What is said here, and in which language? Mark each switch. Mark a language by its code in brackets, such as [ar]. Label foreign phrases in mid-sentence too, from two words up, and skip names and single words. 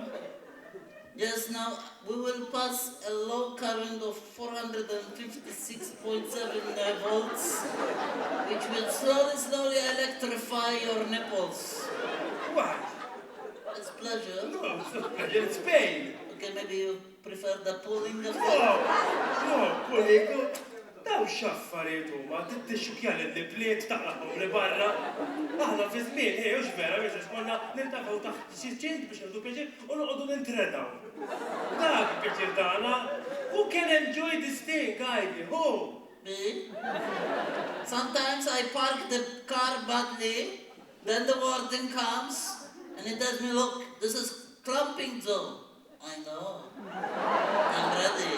[en] Yes, now we will pass a low current of 456.7 volts, which will slowly electrify your nipples. Why? It's pleasure. No, it's not pleasure, it's pain. Okay, maybe you prefer the pulling No, effect? [mt] kollegu, daw xaffariet huma, tixxukja l-nipliet taqlaqhom li barra. Aħna fi żmien, ux vera, biex konna nirtafgħu taħt xi ċint biex nagħdu pjaċir u noqogħdu nintredaw. Dak il-pjaċir tagħna. [en] Who can enjoy this thing, Heidi? Who? Me? Sometimes I park the car badly, then the warden comes and he tells me, look, this is clumping zone. I know. I'm ready.